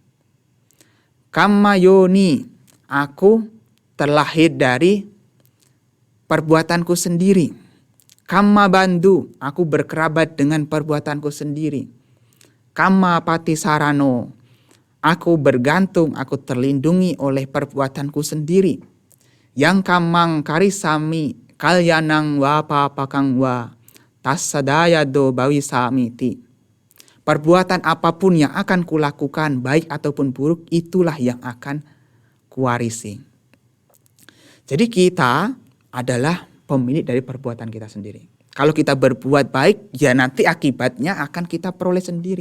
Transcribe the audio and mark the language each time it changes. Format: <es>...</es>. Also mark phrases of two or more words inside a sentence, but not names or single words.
<id>Kammayoni, aku terlahir dari perbuatanku sendiri. Kammabandu, aku berkerabat dengan perbuatanku sendiri. Kammapatisarano, aku bergantung, aku terlindungi oleh perbuatanku sendiri.</id> <pi>Yang kamang karisami kalyanang wa papakang wa tassadayado bawisamiti.</pi> <id>Perbuatan apapun yang akan kulakukan, baik ataupun buruk, itulah yang akan kuwarisi. Jadi kita adalah pemilik dari perbuatan kita sendiri. Kalau kita berbuat baik, ya nanti akibatnya akan kita peroleh sendiri.</id>